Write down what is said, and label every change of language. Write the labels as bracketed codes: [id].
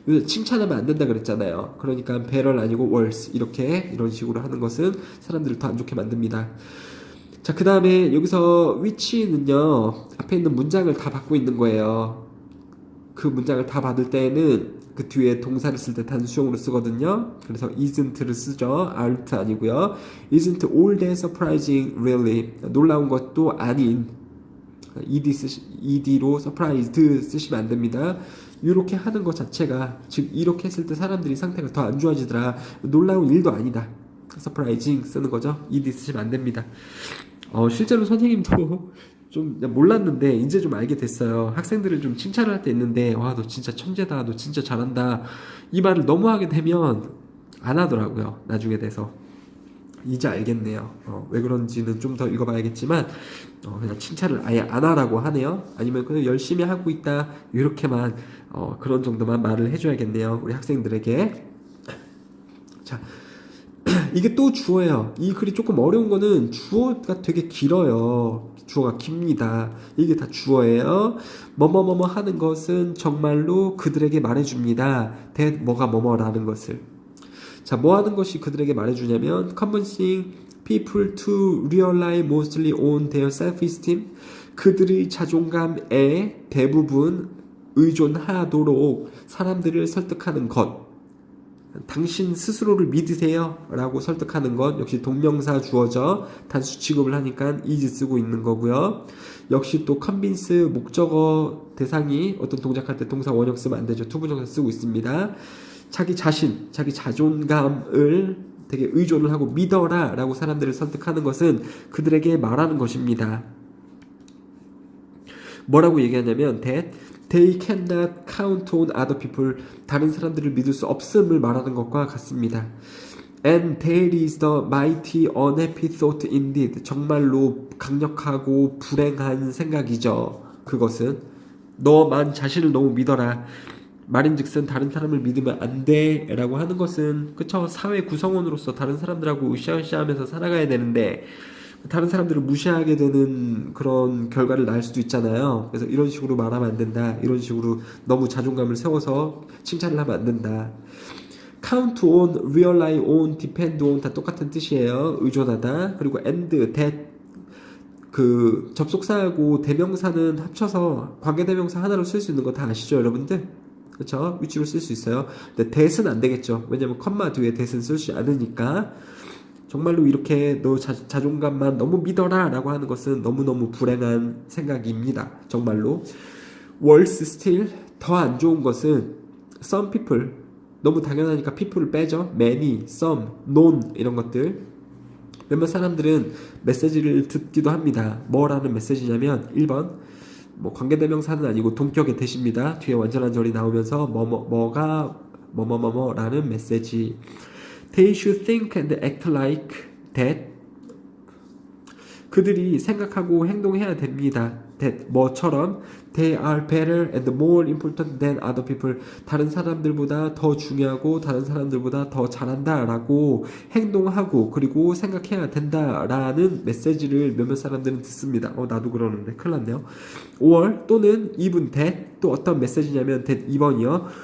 [ko] 칭찬하면 안 된다 그랬잖아요. 그러니까 better 아니고 worse 이런 식으로 하는 것은 사람들을 더 안 좋게 만듭니다. 자, 그 다음에 여기서 which는요 앞에 있는 문장을 다 받고 있는 거예요. 그 문장을 다 받을 때는 그 뒤에 동사를 쓸 때 단수형으로 쓰거든요. 그래서 isn't를 쓰죠. aren't 아니고요. [en] isn't all that surprising really. [ko] 놀라운 것도 아닌. ed로 surprised 쓰시면 안 됩니다. 이렇게 하는 것 자체가, 즉 이렇게 했을 때 사람들이 상태가 더 안 좋아지더라. 놀라운 일도 아니다. surprising 쓰는 거죠. ed 쓰시면 안 됩니다. 실제로 선생님도 좀 몰랐는데 이제 좀 알게 됐어요. 학생들을 좀 칭찬을 할 때 있는데 와, 너 진짜 천재다, 너 진짜 잘한다, 이 말을 너무 하게 되면 안 하더라고요. 나중에 돼서 이제 알겠네요. 왜 그런지는 좀 더 읽어봐야겠지만 그냥 칭찬을 아예 안 하라고 하네요. 아니면 그냥 열심히 하고 있다 이렇게만 그런 정도만 말을 해줘야겠네요, 우리 학생들에게. 자, 이게 또 주어예요. 이 글이 조금 어려운 거는 주어가 되게 길어요. 주어가 깁니다. 이게 다 주어예요. 뭐뭐뭐뭐 하는 것은 정말로 그들에게 말해줍니다. that 뭐가 뭐뭐라는 것을. 자, 뭐 하는 것이 그들에게 말해주냐면 [en] convincing people to rely mostly on their self-esteem. [ko] 그들의 자존감에 대부분 의존하도록 사람들을 설득하는 것. 당신 스스로를 믿으세요 라고 설득하는 것. 역시 동명사 주어죠. 단수 취급을 하니까 is 쓰고 있는 거고요. 역시 또 convince 목적어 대상이 어떤 동작할 때 동사 원형 쓰면 안 되죠. 투부정사 쓰고 있습니다. 자기 자신, 자기 자존감을 되게 의존을 하고 믿어라 라고 사람들을 설득하는 것은 그들에게 말하는 것입니다. 뭐라고 얘기하냐면 [en] that they cannot count on other people. [ko] 다른 사람들을 믿을 수 없음을 말하는 것과 같습니다. [en] And that is the mighty unhappy thought indeed. [ko] 정말로 강력하고 불행한 생각이죠. 그것은 너만 자신을 너무 믿어라. 말인즉슨 다른 사람을 믿으면 안 돼라고 하는 것은 그쵸 사회 구성원으로서 다른 사람들하고 으쌰으쌰하면서 살아가야 되는데 다른 사람들을 무시하게 되는 그런 결과를 낳을 수도 있잖아요. 그래서 이런 식으로 말하면 안 된다. 이런 식으로 너무 자존감을 세워서 칭찬을 하면 안 된다. [en] count on, rely on, depend on [ko] 다 똑같은 뜻이에요. 의존하다. 그리고 and, that 그 접속사하고 대명사는 합쳐서 관계대명사 하나로 쓸 수 있는 거 다 아시죠, 여러분들? 그렇죠? 위치로 쓸 수 있어요. 근데 that은 안 되겠죠. 왜냐면 컴마 뒤에 that은 쓸 수 않으니까. 정말로 이렇게 너 자존감만 너무 믿어라 라고 하는 것은 너무너무 불행한 생각입니다. 정말로. [en] worse still [ko] 더 안 좋은 것은 [en] some people [ko] 너무 당연하니까 people을 빼죠. many, some, none 이런 것들. 몇몇 사람들은 메시지를 듣기도 합니다. 뭐라는 메시지냐면 1번 뭐 관계대명사는 아니고 동격의 대시입니다. 뒤에 완전한 절이 나오면서 뭐가 뭐뭐뭐뭐라는 메시지. [en] They should think and act like that. [ko] 그들이 생각하고 행동해야 됩니다. [en] that [ko] 뭐처럼 [en] they are better and more important than other people. [ko] 다른 사람들보다 더 중요하고 다른 사람들보다 더 잘한다라고 행동하고 그리고 생각해야 된다라는 메시지를 몇몇 사람들은 듣습니다. 나도 그러는데 큰일 났네요. or 또는 [en] even that [ko] 또 어떤 메시지냐면 that 2번이요.